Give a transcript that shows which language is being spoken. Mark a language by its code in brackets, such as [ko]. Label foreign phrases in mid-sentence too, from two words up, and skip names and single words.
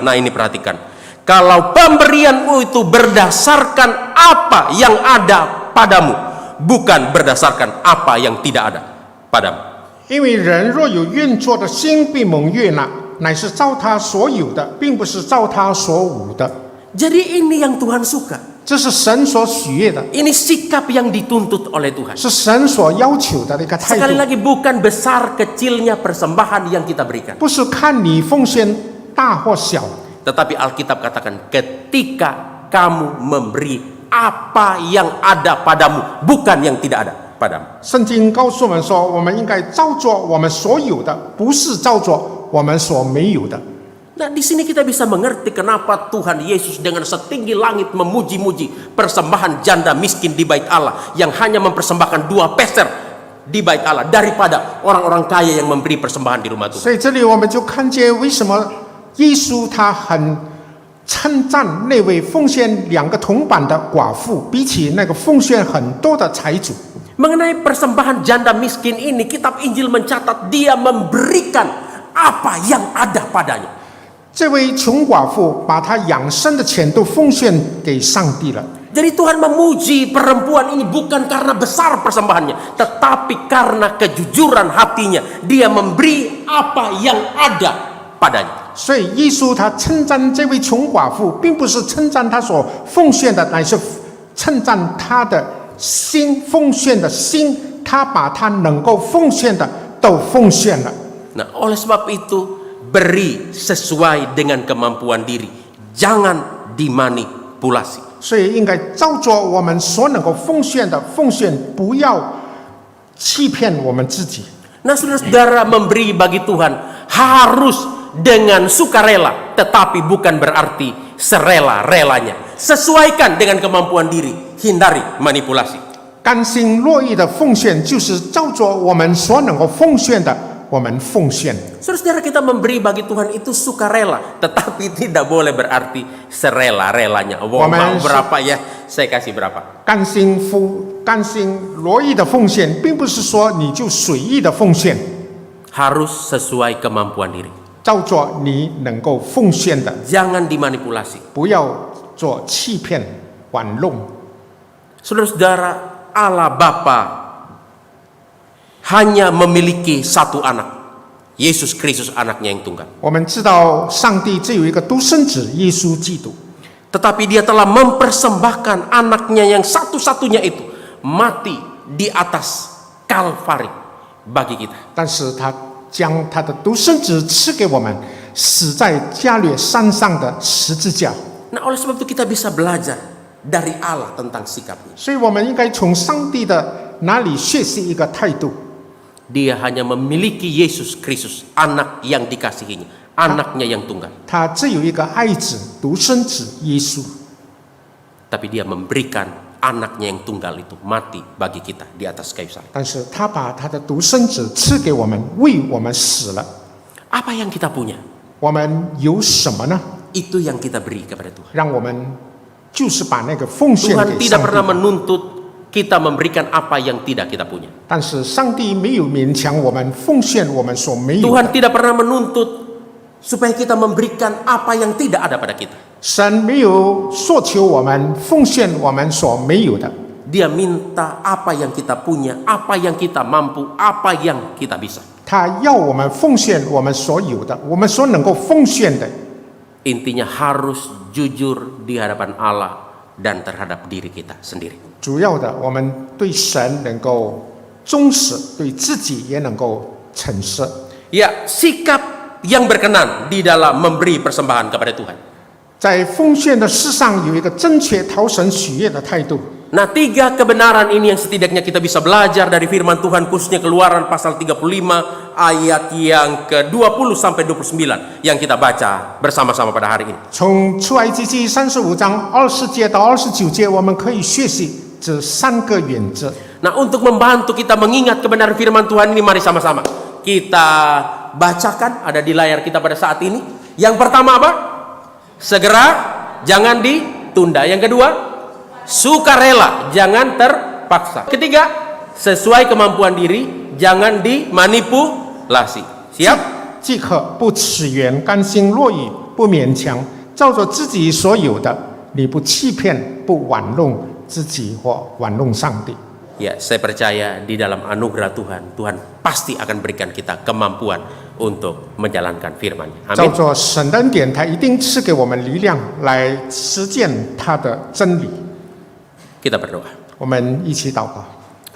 [id] Nah ini perhatikan, kalau pemberianmu itu berdasarkan apa yang ada padamu, bukan berdasarkan apa yang tidak ada padamu. [zh] 因为人若有愿做的心，必蒙悦纳，乃是照他所有的，并不是照他所无的。 [id] Jadi ini yang Tuhan suka. [zh] 这是神所喜悦的， [id] Ini sikap yang dituntut oleh Tuhan. [zh] 是神所要求的一个态 [id] Sekali [zh] 度， [id] lagi bukan besar kecilnya persembahan yang kita berikan. [zh] 不是看你奉献大或小， [id] Tetapi Alkitab katakan ketika kamu memberi apa yang ada padamu, bukan yang tidak ada padamu. [zh] 圣经告诉我们说，我们应该照做我们所有的，不是照做我们所没有的。 [id] Nah, di sini kita bisa mengerti kenapa Tuhan Yesus dengan setinggi langit memuji-muji persembahan janda miskin di bait Allah yang hanya mempersembahkan 2 peser di bait Allah daripada orang-orang kaya yang memberi persembahan di rumah Tuhan. [zh] 所以这里我们就看见为什么耶稣他很称赞那位奉献2个铜板的寡妇，比起那个奉献很多的财主。 [id] Mengenai persembahan janda miskin ini, kitab Injil mencatat dia memberikan apa yang ada padanya. [zh] 这位穷寡妇把她养生的钱都奉献给上帝了。 [id] Jadi Tuhan memuji perempuan ini bukan karena besar persembahannya, tetapi karena kejujuran hatinya. Dia memberi apa yang ada padanya. [zh] 所以耶稣他称赞这位穷寡妇，并不是称赞他所奉献的，乃是称赞他的心，奉献的心。他把他能够奉献的都奉献了。 [id] Nah, oleh sebab itu beri sesuai dengan kemampuan diri, jangan dimanipulasi. [zh] 所以应该照着我们所能够奉献的奉献，不要欺骗我们自己。 [id] Nah, saudara-saudara, memberi bagi Tuhan harus dengan sukarela, tetapi bukan berarti serela-relanya. Sesuaikan dengan kemampuan diri, hindari manipulasi. [zh] 甘心乐意的奉献，就是照着我们所能够奉献的，我们奉献。 [id] Saudara-saudara, kita memberi bagi Tuhan itu sukarela, tetapi tidak boleh berarti serela-relanya. Oh, mau berapa ya, saya kasih berapa. [zh] 甘心乐意的奉献，并不是说你就随意的奉献， [id] Harus sesuai kemampuan diri. [zh] 照着你能够奉献的， [id] Jangan dimanipulasi. [zh] 不要做欺骗、玩弄。 [id] Saudara-saudara, Allah Bapa hanya memiliki satu anak, Yesus Kristus anaknya yang tunggal. [zh] 我们知道上帝只有一个独生子耶稣基督， [id] Tetapi dia telah mempersembahkan anaknya yang satu-satunya itu mati di atas Kalvari bagi kita. [zh] 但是他将他的独生子赐给我们，死在加略山上的十字架。 [id] Nah, oleh sebab itu kita bisa belajar dari Allah tentang sikapnya. [zh] 所以我们应该从上帝的哪里学习一个态度。 [id] Dia hanya memiliki Yesus Kristus, anak yang dikasihinya, anaknya yang tunggal. [zh] 他只有一个爱子，独生子耶稣， [id] Tapi dia memberikan anaknya yang tunggal itu mati bagi kita di atas kayu salib. [zh] 但是他把他的独生子赐给我们，为我们死了。 [id] Apa yang kita punya? [zh] 我们有什么呢？ [id] Itu yang kita beri kepada Tuhan. [zh] 让我们就是把那个奉献 [id] Tuhan [zh] 给 [id] tidak [zh] 上 [id] pernah [zh] 帝。 [id] menuntut kita memberikan apa yang tidak kita punya. [zh] 但是上帝没有勉强我们奉献我们所没有的。 [id] Tuhan tidak pernah menuntut supaya kita memberikan apa yang tidak ada pada kita. [zh] 神没有索求我们奉献我们所没有的。 [id] Dia minta apa yang kita punya, apa yang kita mampu, apa yang kita bisa. [zh] 他要我们奉献我们所有的，我们所能够奉献的。 [id] Intinya harus jujur di hadapan Allah dan terhadap diri kita sendiri. [zh] 主要的，我们对神能够忠实，对自己也能够诚实。 [id] Ya, sikap yang berkenan di dalam memberi persembahan kepada Tuhan. [zh] 在奉献的事上有一个正确讨神喜悦的态度。 [id] Nah, 3 kebenaran ini yang setidaknya kita bisa belajar dari firman Tuhan, khususnya Keluaran pasal 35 ayat yang ke-20 sampai 29 yang kita baca bersama-sama pada hari ini. [zh] 从出埃及记35章20节到29节，我们可以学习这3个原则。 [id] Nah, untuk membantu kita mengingat kebenaran firman Tuhan ini, mari sama-sama kita bacakan, ada di layar kita pada saat ini. Yang pertama apa? Segera, jangan ditunda. Yang kedua, sukarela, jangan terpaksa. Ketiga, sesuai kemampuan diri, jangan dimanipulasi. Siap? [zh] 即可不齿缘，甘心乐意，不勉强，照着自己所有的，你不欺骗，不玩弄自己或玩弄上帝。 [id] Ya, saya percaya di dalam anugerah Tuhan, Tuhan pasti akan berikan kita kemampuan untuk menjalankan firman-Nya. [zh] 照 [id] Amin. [zh] 着神的恩典，他一定赐给我们力量来实践他的真理。 [id] Kita berdoa. [zh] 我们一起祷告。